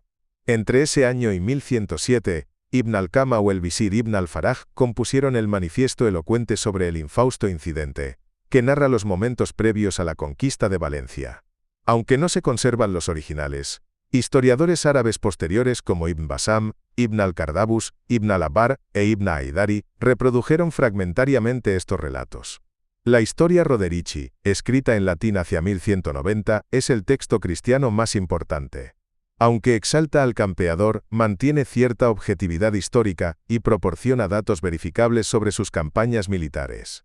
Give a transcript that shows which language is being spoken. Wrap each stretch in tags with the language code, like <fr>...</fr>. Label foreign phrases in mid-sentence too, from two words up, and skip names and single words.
<es>Entre ese año y 1107, Ibn al-Qama o el visir Ibn al-Faraj compusieron el manifiesto elocuente sobre el infausto incidente, que narra los momentos previos a la conquista de Valencia. Aunque no se conservan los originales, historiadores árabes posteriores como Ibn Basam, Ibn al-Kardabus, Ibn al-Abbar e Ibn Aidari reprodujeron fragmentariamente estos relatos. La Historia Roderici, escrita en latín hacia 1190, es el texto cristiano más importante. Aunque exalta al campeador, mantiene cierta objetividad histórica y proporciona datos verificables sobre sus campañas militares.</es>